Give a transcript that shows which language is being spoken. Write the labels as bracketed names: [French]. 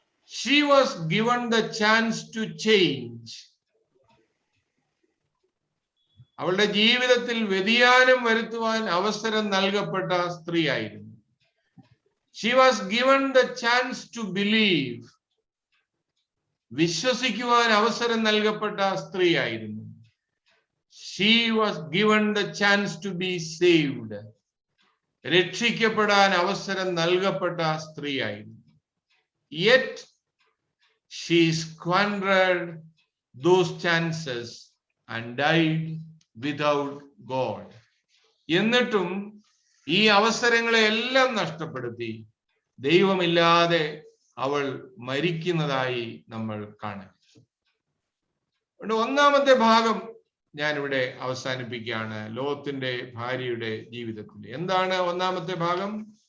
[English] She was given the chance to change. [Malayalam] അവളുടെ ജീവിതത്തിൽ വ്യതിയാനം വരുത്തുവാൻ അവസരം നൽകപ്പെട്ട സ്ത്രീയായിരുന്നു. [English] She was given the chance to believe. [Malayalam] വിശ്വസിക്കുവാൻ അവസരം നൽകപ്പെട്ട സ്ത്രീയായിരുന്നു. [English] She was given the chance to be saved. [Malayalam] രക്ഷിക്കപ്പെടാൻ അവസരം നൽകപ്പെട്ട സ്ത്രീയായിരുന്നു. [English] Yet she squandered those chances and died without God. [Malayalam] എന്നിട്ടും ഈ അവസരങ്ങളെ എല്ലാം നഷ്ടപ്പെടുത്തി ദൈവമില്ലാതെ അവൾ മരിക്കുന്നതായി നമ്മൾ കാണും. ഒന്നാമത്തെ ഭാഗം ഞാനിവിടെ അവസാനിപ്പിക്കുകയാണ്. ലോത്തിന്റെ ഭാര്യയുടെ ജീവിതത്തിൽ എന്താണ് ഒന്നാമത്തെ ഭാഗം?